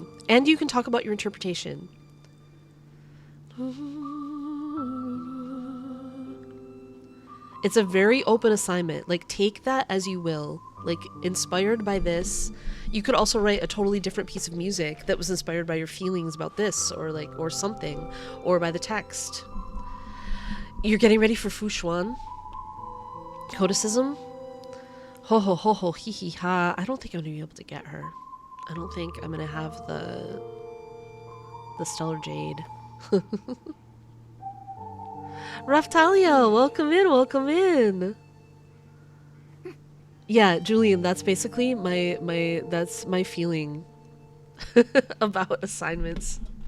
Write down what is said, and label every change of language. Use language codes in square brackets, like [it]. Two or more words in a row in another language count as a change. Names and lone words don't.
[en] And you can talk about your interpretation. It's a very open assignment. Like, take that as you will. Like, inspired by this. You could also write a totally different piece of music that was inspired by your feelings about this, or like, or something, or by the text. You're getting ready for Fushuan? Codicism? Ho ho ho ho hee hee ha. I don't think I'm gonna be able to get her. I don't think I'm gonna have the Stellar Jade. Raftalia, welcome in, welcome in. Yeah, Julian, that's basically that's my feeling about assignments.